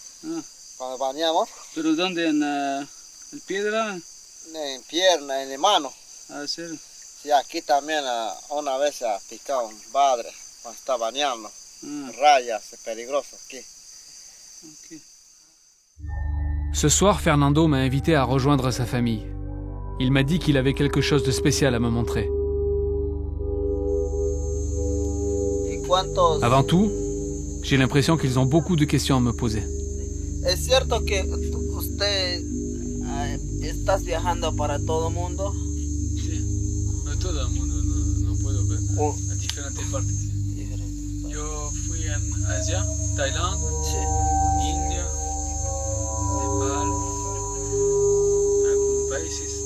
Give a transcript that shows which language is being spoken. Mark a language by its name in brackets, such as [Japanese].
[Spanish] Ah, cuando bañamos, ¿pero dónde? ¿En piedra? en pierna, en la mano. Ah, ¿serio? Sí, aquí también una vez se ha picado un padre cuando está bañando. Ah, Rayas, es peligroso aquí. ok. [French] Ce soir, Fernando m'a invité à rejoindre sa famille. Il m'a dit qu'il avait quelque chose de spécial à me montrer. [Spanish] ¿Y cuántos? [French] Avant tout, j'ai l'impression qu'ils ont beaucoup de questions à me poser. [Spanish] ¿Es cierto que usted estás viajando para todo el mundo? Sí, a todo el mundo, no puedo ver. Oh. A diferentes partes. Yo fui en Asia, Tailandia, Sí. India, Nepal, algunos países.